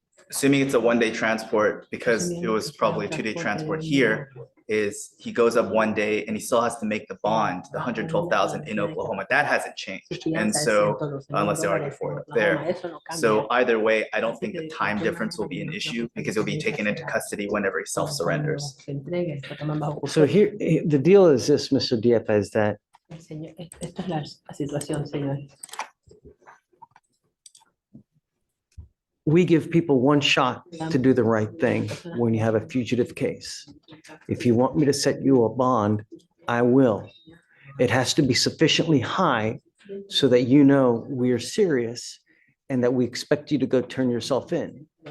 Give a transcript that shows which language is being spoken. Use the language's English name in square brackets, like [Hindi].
[English] Assuming it's a one-day transport, because it was probably a two-day transport here, is he goes up one day and he still has to make the bond, the 112,000 in Oklahoma. That hasn't changed. And so, unless they argue for it there. So either way, I don't think the time difference will be an issue because he'll be taken into custody whenever he self-surrenders. so here, the deal is this, Mr. Diepa, is that [Spanish] Esta es la situación, señor. [English] we give people one shot to do the right thing when you have a fugitive case. If you want me to set you a bond, I will. It has to be sufficiently high so that you know we are serious and that we expect you to go turn yourself in.